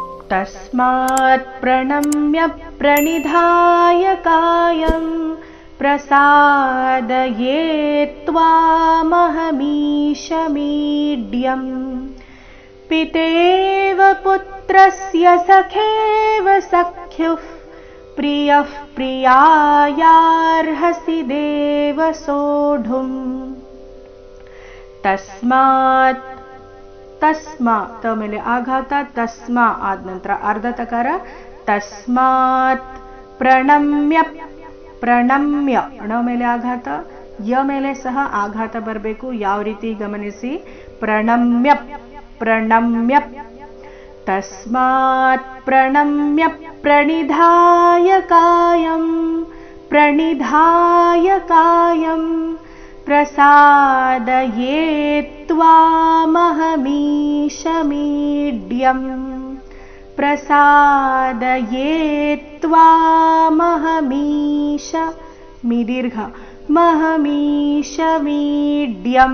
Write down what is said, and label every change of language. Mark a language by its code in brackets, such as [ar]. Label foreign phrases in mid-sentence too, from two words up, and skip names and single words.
[sa] तस्मात् प्रणम्य प्रणिधाय कायं प्रसादये त्वामहमीशमीड्यम् पितेव पुत्रस्य सखेव सख्युः प्रियः प्रियायार्हसि देव सोढुम् तस्मात् ತಸ್ಮಾತ್ [kn] ಮೇಲೆ ಆಘಾತ ತಸ್ಮಾ ಆದ ನಂತರ ಅರ್ಧ ತಕಾರ [sa] ತಸ್ಮಾತ್ ಪ್ರಣಮ್ಯ ಪ್ರಣಮ್ಯ [kn] ಣ ಮೇಲೆ ಆಘಾತ ಯ ಮೇಲೆ ಸಹ ಆಘಾತ ಬರಬೇಕು. ಯಾವ ರೀತಿ ಗಮನಿಸಿ. [sa] ಪ್ರಣಮ್ಯ ಪ್ರಣಮ್ಯ ತಸ್ಮಾತ್ ಪ್ರಣಮ್ಯ ಪ್ರಣಿಧಾಯ ಕಾಯಂ ಪ್ರಣಿಧಾಯ ಕಾಯಂ ಪ್ರಸಾದಯೇ ತ್ವಾಮಹಮೀಶಮೀಡ್ಯಂ ಪ್ರಸಾದಯೇ ತ್ವಾಮಹಮೀಶ ದೀರ್ಘ ಮಹಮೀಶಮೀಡ್ಯಂ.